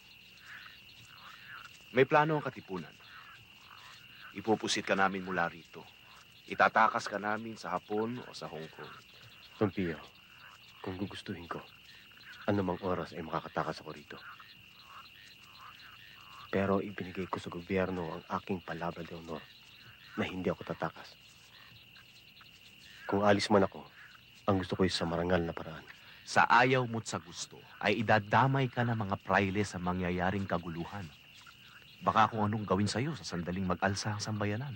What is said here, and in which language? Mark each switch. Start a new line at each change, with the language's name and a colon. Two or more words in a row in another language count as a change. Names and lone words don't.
Filipino: May plano ang katipunan. Ipupusit ka namin mula rito. Itatakas ka namin sa Hapon o sa Hong Kong. Don Pio, kung gugustuhin ko, anumang oras ay makakatakas ako rito. Pero ibinigay ko sa gobyerno ang aking
Spanish: palabra de honor
Filipino: na hindi ako tatakas. Kung alis man ako, ang gusto ko ay sa marangal na paraan. Sa ayaw mo't sa gusto, ay idadamay ka ng mga praile sa mangyayaring kaguluhan. Baka kung anong gawin sa'yo sa sandaling mag-alsa ang sambayanan.